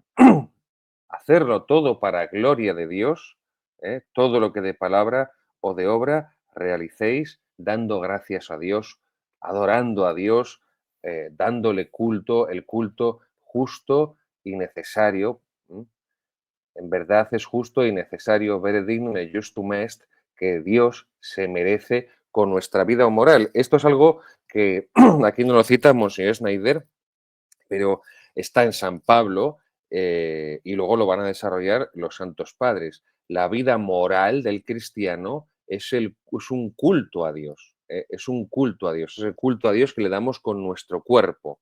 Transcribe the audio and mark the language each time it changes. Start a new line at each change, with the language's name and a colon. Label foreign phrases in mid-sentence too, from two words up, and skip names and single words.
Spanish: Hacerlo todo para gloria de Dios, todo lo que de palabra o de obra realicéis, dando gracias a Dios, adorando a Dios, dándole culto, el culto justo y necesario. En verdad es justo y necesario,
Latin: vere dignum et justum est,
Spanish: que Dios se merece con nuestra vida moral. Esto es algo que aquí no lo cita Monseñor Snyder, pero está en San Pablo, y luego lo van a desarrollar los santos padres. La vida moral del cristiano es un culto a Dios, es un culto a Dios, es el culto a Dios que le damos con nuestro cuerpo.